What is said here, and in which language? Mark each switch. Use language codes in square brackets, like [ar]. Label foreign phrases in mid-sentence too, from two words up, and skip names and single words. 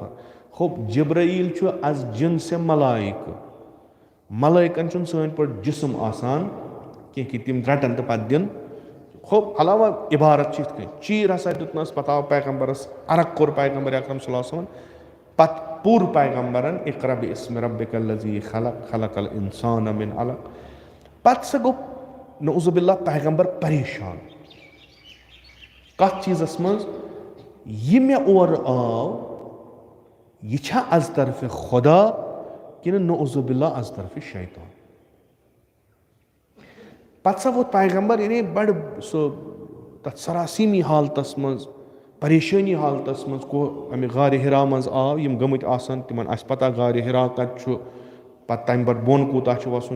[ks] ہوٚپ جبریٖل چھُ از جِنسِ ملایکہٕ ملٲیکن چھُنہٕ سٲنۍ پٲٹھۍ جسم آسان کینٛہہ کہِ تِم رٹن تہٕ پتہٕ دِن. ہوٚپ علاوہ عبارت چھِ یِتھ کٔنۍ چیٖر ہسا دیُتنس پتہٕ آو پیغمبرس عرق کوٚر پیغمبر اکرم [ar] صلی اللہ علیہ وسلم [ks] پتہٕ پوٚر پیغمبرن [ar] اقرا بِاسمِ ربِکَ الذی خلق خلق الانسان من علق. [ks] پتہٕ سا گوٚو [ar] نعوذ باللہ [ks] پیغمبر پریشان کتھ چیٖزس منٛز یہِ مےٚ اورٕ آو یہِ چھا از طرفہِ خۄدا کِنہٕ [ar] نعوذ باللہ [ks] از طرفہِ شیطان. پتہٕ سا ووت پیغمبر یعنی بڑٕ سُہ تتھ سراسیٖمی حالتس منٛز پریشٲنی حالتس منٛز امہِ غارِ حرا منٛز آو یِم گٔمٕتۍ آسن تِمن آسہِ پتہ غارِ حرا کتہِ چھُ پتہٕ تمہِ پتہٕ بۄن کوٗتاہ چھُ وسُن.